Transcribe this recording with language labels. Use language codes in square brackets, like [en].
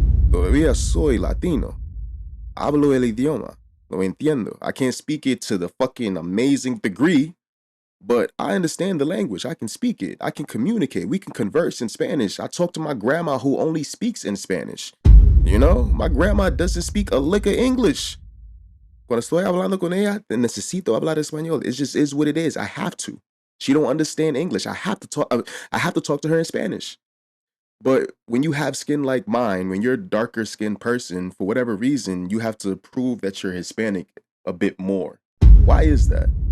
[es] Todavía soy Latino. Hablo el idioma. Lo entiendo. [en] I can't speak it to the fucking amazing degree, but I understand the language. I can speak it. I can communicate. We can converse in Spanish. I talk to my grandma who only speaks in Spanish. My grandma doesn't speak a lick of English. [es] Cuando estoy hablando con ella, necesito hablar español. [en] It just is what it is. I have to. She don't understand English. I have to talk to her in Spanish. But when you have skin like mine, when you're a darker skinned person, for whatever reason, you have to prove that you're Hispanic a bit more. Why is that?